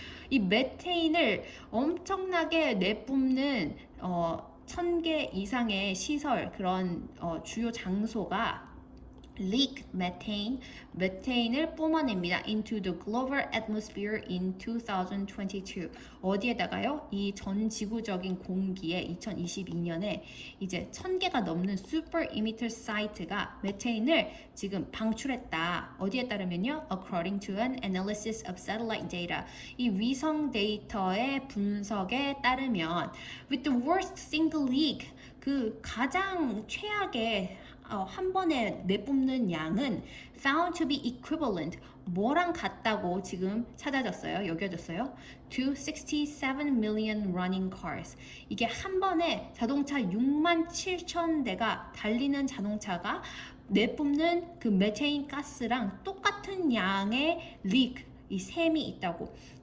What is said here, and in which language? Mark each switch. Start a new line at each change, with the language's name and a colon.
Korean: 이 메테인을 엄청나게 내뿜는 1,000개 이상의 시설, 그런 주요 장소가
English: leak methane,
Korean: 메테인을 뿜어냅니다.
English: into the global atmosphere in 2022.
Korean: 어디에다가요? 이 전 지구적인 공기에 2022년에 이제 1,000개가 넘는
English: super emitter site
Korean: 가 메테인을 지금 방출했다. 어디에 따르면요?
English: according to an analysis of satellite data.
Korean: 이 위성 데이터의 분석에 따르면
English: with the worst single leak,
Korean: 그 가장 최악의 한 번에 내뿜는 양은
English: found to be equivalent,
Korean: 뭐랑 같다고 지금 찾아졌어요, 여겨졌어요.
English: to 67 million running cars.
Korean: 이게 한 번에 자동차 6만 7천 대가 달리는 자동차가 내뿜는 그 메테인 가스랑 똑같은 양의 leak, 이 샘이 있다고.